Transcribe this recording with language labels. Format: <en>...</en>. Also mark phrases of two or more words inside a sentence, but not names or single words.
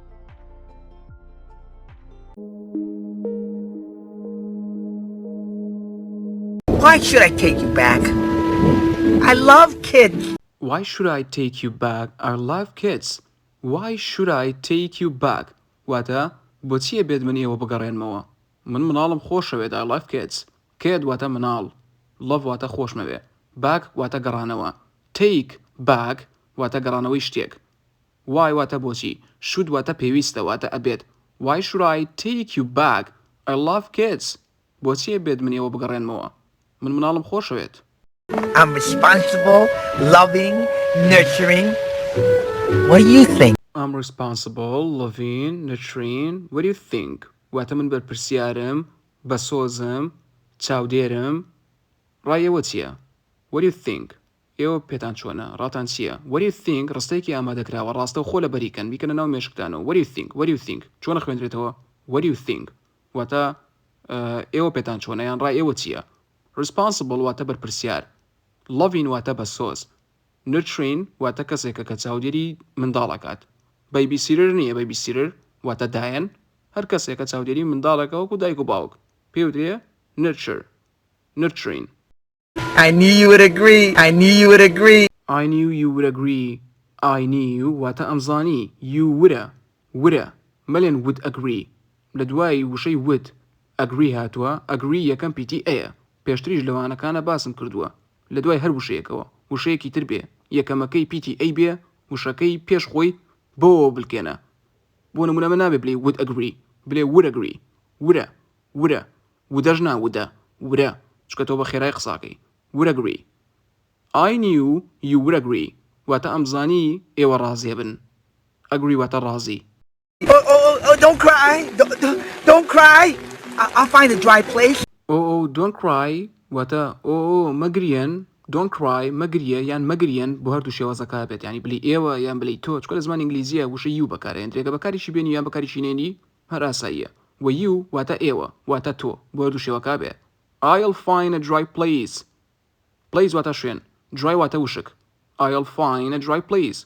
<en>Why should I take you back? I love kids. Why should I take you back? I love kids. Why should I take you back?</en> <ckb>واتە بۆچیە بێت من ئێوە بگەڕێنمەوە؟ من مناڵم خۆشەوێت.</ckb> <en>I love kids. Kid</en> <ckb>واتە مناڵ. Love واتە خۆشمەوێ. Back واتە گەڕانەوە.</ckb> <en>Take back</en> <ckb>واتە گەڕانەوەی شتێک. Why واتە بۆچی. Should واتە پێویستە واتە ئەبێت.</ckb> <en>Why should I take you back? I love kids.</en> <ckb>بۆچیە بێت من ئێوە بگەڕێنمەوە؟ من مناڵم خۆشەوێت.</ckb> <en>I'm responsible, loving, nurturing. What do you think? I'm responsible, loving, nurturing. What do you think?</en> <ckb>واتە من بەرپرسیارم، بەسۆزم، چاودێرم. ڕایەوە چییە؟</ckb> <en>What do you think?</en> <ckb>ئێوە پێتان چۆنە؟ ڕاتان چییە؟</ckb> <en>What do you think؟</en> <ckb>ڕستەیەکی ئامادەکراوە ڕاستە و خۆ لە بەریکەن بیکەنە ناو مێشکتانەوە.</ckb> <en>What do you think? What do you think؟</en> <ckb>چۆنە خوێندرێتەوە؟</ckb> <en>What do you think؟</en> <ckb>واتە ئێوە پێتان چۆنە یان ڕای ئێوە چییە؟ Responsible واتە بەرپرسیار. Loving واتە بەسۆز. Nurturing واتە کەسێکە کە چاودێری منداڵەکات. Babysitter نییە babysitter واتە دایەن. هەر کەسێکە چاودێری منداڵەکە وەکو دایک و باوک. پێوترێ nurture. Nurturing.</ckb> <en>I knew you would agree. I knew you would agree. I knew you would agree. I knew</en> <ckb>واتە ئەمزانی.</ckb> <en>You would مەلێن would agree.</en> <ckb>لە دوای وشەی</ckb> <en>would agree</en> <ckb>هاتووە. Agree یەکەم PTA. پێشتریش لەوانەکانە باسم کردووە. لە دوای هەر وشەیەکەوە. وشەیەکی تر بێ. یەکەمەکەی PTA بێ. وشەکەی پێش خۆی بۆ بلکێنە. بۆ نمونە من نابێ بڵێ</ckb> <en>would agree.</en> <ckb>بڵێ</ckb> <en>would agree.</en> <ckb>would. وودەژ ناودە. would. چکە تۆ بە خێرای قساکەی.</ckb> <en>would agree. I knew you would agree.</en> <ckb>واتە ئەمزانی ئێوە ڕازێ بن. Agree واتە ڕازی.</ckb> <en>Oh, don't cry. Don't cry. I'll find a dry place. Oh, don't cry.</en> <ckb>واتە مەگریەن.</ckb> <en>Don't cry</en> <ckb>مەگریە یان مەگریەن بۆ هەردوو شێوازەکە بێت. یعنی بلی ئێوە یان بلی تۆ چکە لە زمان ئینگلیزیە وشە you بەکارێن. درێگە بەکاریشی بێنی یان بەکاریشی نێنی هەر ئاساییە. و you واتە ئێوە واتە تۆ بۆ هەردوو شێوەکە بێت.</ckb> <en>I'll find a dry place. Place واتە شوێن.</en> <ckb>Dry واتە وشک.</ckb> <en>I'll find a dry place.</en>